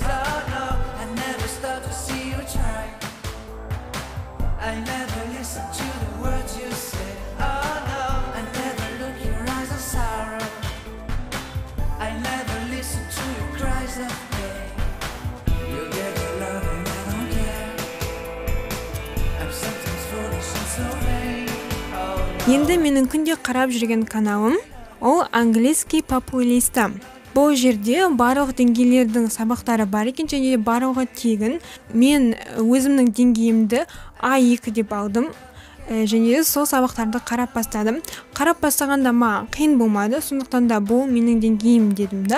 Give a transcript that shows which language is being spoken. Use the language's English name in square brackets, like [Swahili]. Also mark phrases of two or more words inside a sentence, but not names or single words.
[English] Oh no, I never stop to see you try. I never listen to the words you say. Oh no, I never look your eyes of sorrow. I never listen to your cries of pain. You get your love and I don't care. I'm sometimes foolish and so vain. [Kazakh] Енді менің күнде қарап жүрген каналым, ол английский популиста. Бұл жерде барлық деңгейлердің сабақтары бар екен, және барлығы тегін. Мен өзімнің деңгейімді А2 деп алдым. Және сол сабақтарды қарап бастадым. Қарап бастағанда маған қиын болмады, сондықтан да бұл менің деңгейім дедім да.